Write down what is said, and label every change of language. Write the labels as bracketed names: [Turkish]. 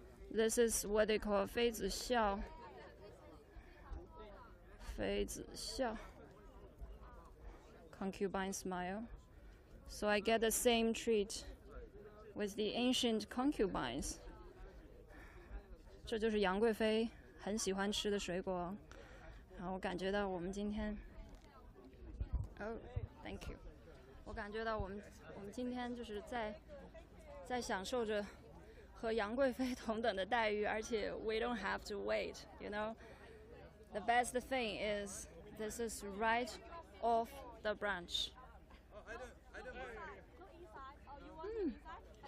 [English] This is what they call 妃子笑. [Chinese] 妃子笑. [English] Concubine smile. So I get the same treat with the ancient concubines. [Chinese] 这就是杨贵妃很喜欢吃的水果。然后我感觉到我们今天 ， [English] Oh, thank you。 [Chinese] 我感觉到我们今天就是在享受着和杨贵妃同等的待遇，而且 [English] we don't have to wait, you know. The best thing is this is right off the branch. Go inside. Oh, you want inside?